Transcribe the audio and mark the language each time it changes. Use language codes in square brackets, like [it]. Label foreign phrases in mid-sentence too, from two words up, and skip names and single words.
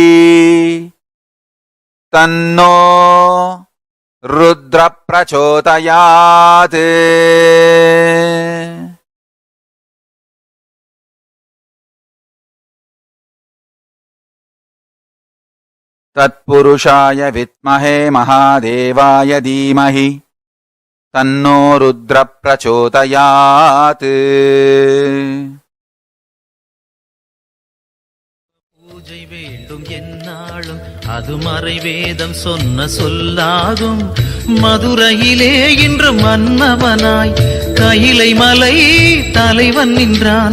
[sa] तन्नो रुद्र प्रचोदयात् तत्पुरुषाय विद्महे महादेवाय धीमहि तन्नो रुद्र प्रचोदयात् [ta] பூஜை வேண்டும் என்னாலும் அது மறைவேதம் சொன்ன சொல்லாகும். மதுரையிலே இன்று மன்னவனாய் கையிலை மலை தலைவன் நின்றான்.